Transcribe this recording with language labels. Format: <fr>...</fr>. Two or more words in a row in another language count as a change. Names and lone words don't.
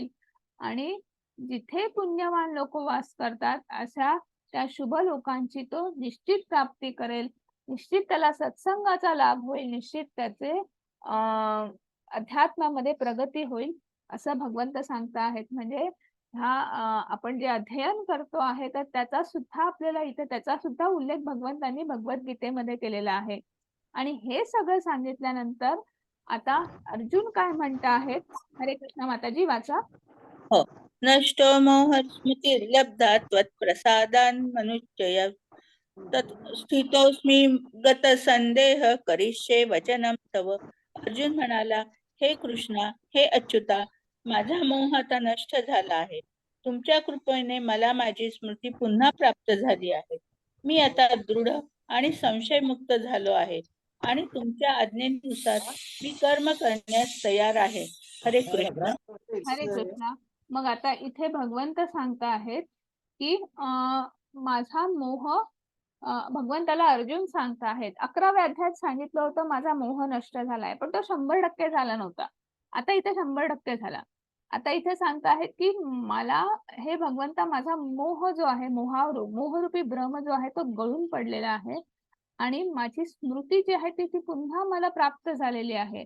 <mr>आणि जिथे पुण्यवान लोक वास करतात अशा त्या शुभ लोकांची तो निश्चित प्राप्ती करेल, निश्चित त्याला सत्संगाचा लाभ होईल, निश्चित त्याचे अध्यात्मामध्ये प्रगती होईल असं भगवंत सांगता आहेत. म्हणजे हा आपण जे अध्ययन करतो आहे तर त्याचा सुद्धा आपल्याला इथे त्याचा सुद्धा उल्लेख भगवंतांनी भगवद्गीतेमध्ये केलेला आहे. आणि हे सगळं सांगितल्यानंतर आता अर्जुन काय म्हणता आहेत, हरे कृष्ण माताजी वाचा. हो.</mr> <sa>नष्टो मोहस्मृतिर्लब्धा त्वत्प्रसादान् मनुष्य तत् स्थितोस्मी गत संदेह करिष्ये वचनम तव.</sa> <mr>अर्जुन म्हणाला, हे कृष्णा, हे अच्युता, माझा मोह आता नष्ट झाला आहे. तुमच्या कृपेने मला माझी स्मृती पुन्हा प्राप्त झाली आहे. मी आता दृढ आणि संशयमुक्त झालो आहे आणि तुमच्या आज्ञेनुसार मी कर्म करण्यास तयार आहे. हरे कृष्ण. हरे कृष्णा. मग आता इथे भगवंत सांगता आहेत की माझा मोह, भगवंताला अर्जुन सांगता आहेत, 11व्या अध्यायात सांगितलं होतं माझा मोह नष्ट झालाय, पण तो 100% झाला नव्हता. आता इथे 100% झाला. आता इथे सांगता आहेत की मला हे भगवंता माझा मोह जो आहे, मोहरूपी भ्रम जो आहे तो गळून पडलेला आहे आणि माझी स्मृती जी आहे ती पुन्हा मला प्राप्त झालेली आहे.</mr>